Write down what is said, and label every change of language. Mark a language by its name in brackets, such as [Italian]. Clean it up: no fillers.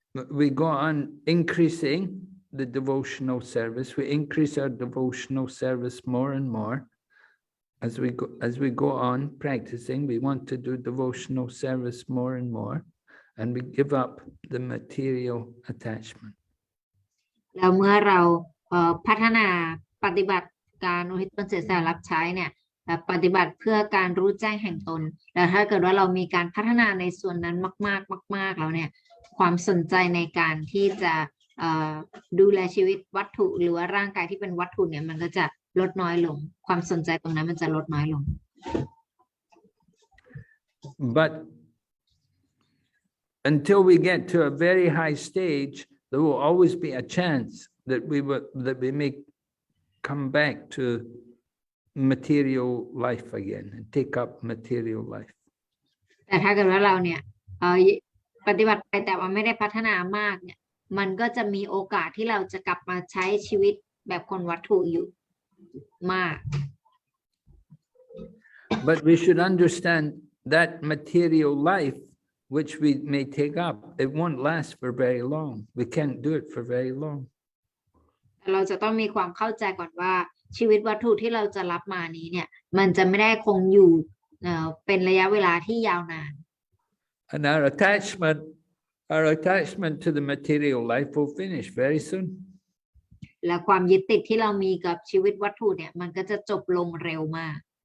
[English] we go on increasing the devotional service. We increase our devotional service more and more. As we go on practicing, we want to do devotional service more and more, and we give up the material attachment. [Thai] แล้วเมื่อเราพัฒนาปฏิบัติการอุทิศตนเสียสละรับใช้เนี่ยปฏิบัติเพื่อการรู้แจ้งแห่งตนแล้วถ้าเกิดว่าเรามีการพัฒนาในส่วนนั้นมากๆแล้วเนี่ยความสนใจในการที่จะดูแลชีวิตวัตถุหรือว่าร่างกายที่เป็นวัตถุเนี่ยมันก็จะลดน้อยลงความสนใจตรงนั้นมันจะลดน้อยลง [English] But until we get to a very high stage, there will always be a chance that we may come back to material life again and take up material life. [Thai] แต่ถ้าเกิดว่าเราเนี่ยปฏิบัติไปแต่ว่าไม่ได้พัฒนามากเนี่ยมันก็จะมีโอกาสที่เราจะกลับมาใช้ชีวิตแบบคนวัตถุอยู่มาก [English] But we should understand that material life which we may take up, it won't last for very long. We can't do it for very long. [Thai] เราจะต้องมีความเข้าใจก่อนว่าชีวิตวัตถุที่เราจะรับมานี้เนี่ยมันจะไม่ได้คงอยู่เป็นระยะเวลาที่ยาวนาน [English] And our attachment to the material life will finish very soon. [Thai] และความยึดติดที่เรามีกับชีวิตวัตถุเนี่ยมันก็จะจบลงเร็วมาก